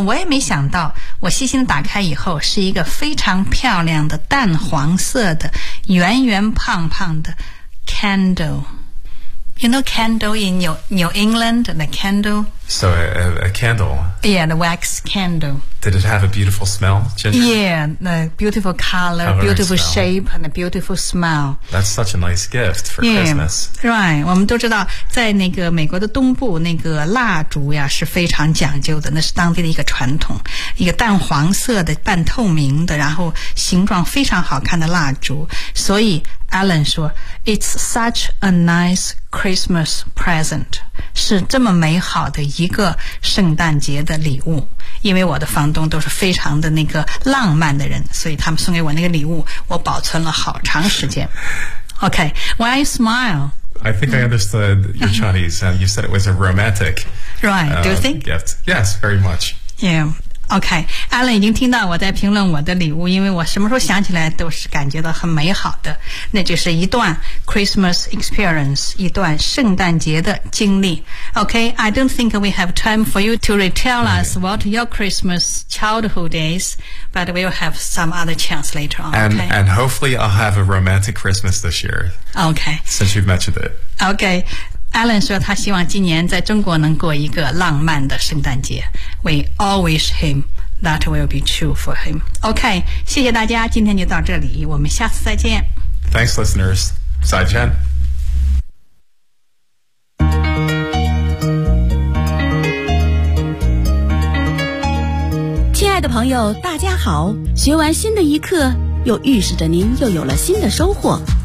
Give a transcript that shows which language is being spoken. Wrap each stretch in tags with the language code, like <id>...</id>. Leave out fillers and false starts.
<zh>我也没想到，我细心打开以后是一个非常漂亮的淡黄色的圆圆胖胖的 candle.</zh> <en>You know candle in New England, the candle? So a candle. Yeah, the wax candle. Did it have a beautiful smell, Ginger? Yeah, the beautiful color, beautiful shape, and a beautiful smell. That's such a nice gift for Christmas.</en> <zh>Right, 我们都知道在那个美国的东部那个蜡烛呀是非常讲究的，那是当地的一个传统，一个淡黄色的半透明的，然后形状非常好看的蜡烛。所以 Alan 说</zh> <en>It's such a nice Christmas present，</en> <zh>是这么美好的一个圣诞节的礼物。因为我的房东都是非常的那个浪漫的人，所以他们送给我那个礼物我保存了好长时间。</zh> <en>OK, why you smile? I think I understood your Chinese and you said it was a romantic right, do you think? Gift. Yes, very much.</en> <zh>Yeah, OK, Alan 已经听到我在评论我的礼物，因为我什么时候想起来都是感觉到很美好的，那就是一段</zh> <en>Christmas experience，</en> <zh>一段圣诞节的经历。</zh> <en>Okay, I don't think we have time for you to retell us what your Christmas childhood is, but we'll have some other chance later on. And hopefully I'll have a romantic Christmas this year. Okay. Since you've mentioned it. Okay.</en> <zh>Alan 说他希望今年在中国能过一个浪漫的圣诞节。</zh> <en>We all wish him that will be true for him.</en> <zh>Okay, 谢谢大家，今天就到这里，我们下次再见。</zh> <en>Thanks, listeners.</en> <zh>再见。亲爱的朋友大家好，学完新的一课又预示着您又有了新的收获。</zh>